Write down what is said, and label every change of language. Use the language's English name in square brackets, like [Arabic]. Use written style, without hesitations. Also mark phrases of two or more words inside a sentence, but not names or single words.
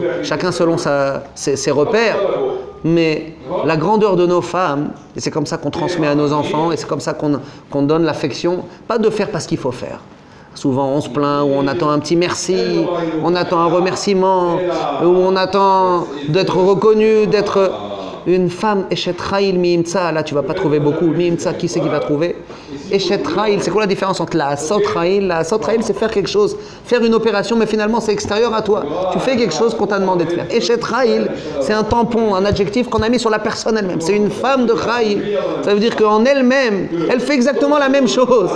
[French] Chacun selon ses repères. Mais la grandeur de nos femmes, et c'est comme ça qu'on transmet à nos enfants, et c'est comme ça qu'on donne l'affection, pas de faire parce qu'il faut faire. Souvent on se plaint, ou on attend un petit merci, on attend un remerciement, ou on attend d'être reconnu, d'être une femme. [Hebrew] אשת חיל מיימצא, [French] là tu vas pas trouver beaucoup. Miimtsa, qui c'est qui va trouver? [Hebrew] אשת חיל, [French] c'est quoi la différence entre la [Hebrew] עשות חיל? לה עשות חיל, [French] c'est faire quelque chose, faire une opération, mais finalement c'est extérieur à toi. Tu fais quelque chose qu'on t'a demandé de faire. [Hebrew] אשת חיל, [French] c'est un tampon, un adjectif qu'on a mis sur la personne elle-même. C'est une femme de Chayil. Ça veut dire qu'en elle-même, elle fait exactement la même chose.